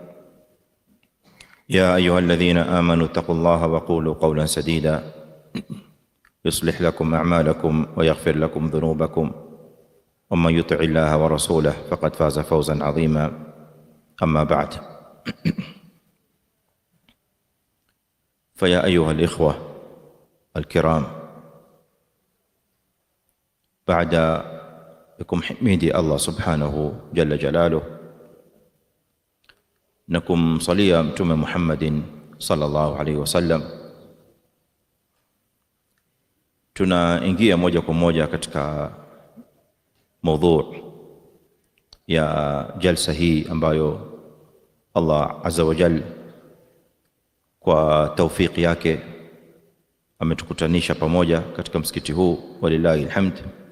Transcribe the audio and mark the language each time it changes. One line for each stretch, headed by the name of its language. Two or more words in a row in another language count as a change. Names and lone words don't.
Arabic: يا أيها الذين آمنوا اتقوا الله وقولوا قولا سديدا يصلح لكم أعمالكم ويغفر لكم ذنوبكم، ومن يطع الله ورسوله فقد فاز فوزا عظيما. أما بعد، فيا أيها الإخوة الكرام، بعد kumhimidi Allah سبحانه جل جلاله
Swahili: na kumsalia Mtume Muhammadin
Arabic: صلى الله عليه وسلم,
Swahili: tunaingia moja kwa moja katika mada ya jalsa hii ambayo Allah
Arabic: عز وجل
Swahili: kwa taufiki yake ametukutanisha pamoja katika msikiti huu,
Arabic: ولله الحمد.